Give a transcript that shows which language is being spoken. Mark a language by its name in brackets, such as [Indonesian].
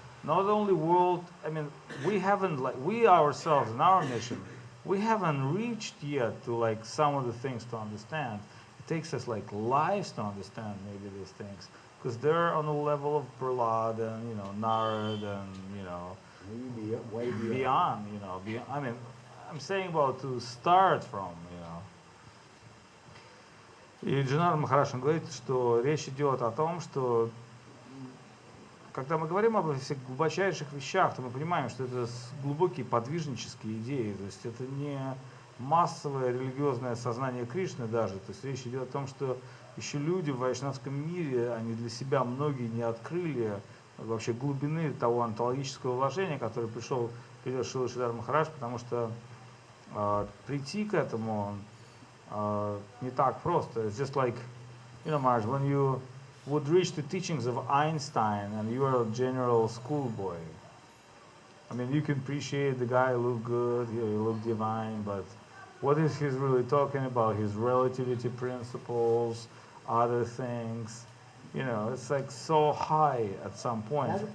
[English] Not only world, I mean, we haven't, like, we ourselves in our mission, we haven't reached yet to like some of the things to understand. It takes us like lives to understand maybe these things. Because they're on the level of Prahlad and, you know, Narad and, you know, Maybe way beyond, you know, I mean, I'm saying about to start from, you know. [Russian] И Джанардан Махарадж говорит, что речь идет о том, что когда мы говорим об этих глубочайших вещах, то мы понимаем, что это глубокие подвижнические идеи, то есть это не массовое религиозное сознание Кришны даже, то есть речь идет о том, что еще люди в вайшнавском мире, они для себя многие не открыли вообще глубины того онтологического вложения, которое придет Шрила Шридар Махарадж, потому что прийти к этому не так просто. [English] It's just like, you know, Maharaj, when you would reach the teachings of Einstein and you are a general schoolboy, I mean, you can appreciate the guy look good, he look divine, but what is he really talking about? His relativity principles, other things, you know, it's like so high at some point.